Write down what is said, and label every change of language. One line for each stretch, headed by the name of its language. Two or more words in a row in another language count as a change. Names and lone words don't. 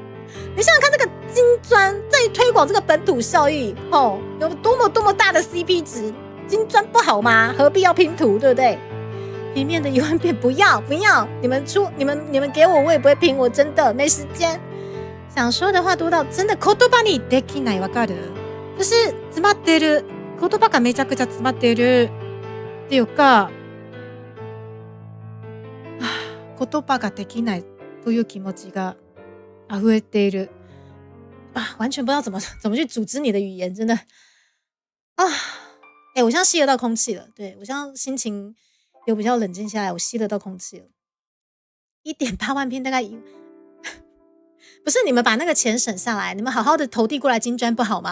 Chinese: 你想想看，这个金砖在推广这个本土效益，有多么大的 CP 值，金砖不好吗？何必要拼图，对不对？平面的1万遍不要，你们给我也不会拼，我真的没时间。想说的话多到真的
Japanese: 言葉にできないわかる，
Chinese: 就是詰まってる。
Japanese: 言葉がめちゃくちゃ詰まっているっていうか、言葉ができないという気持ちが溢れている。
Chinese: 完全不知道怎么去组织你的语言，真的我现在吸得到空气了，对，我现在心情有比较冷静下来，我吸得到空气了。1.8万篇大概不是，你们把那个钱省下来，你们好好的投递过来金砖不好吗？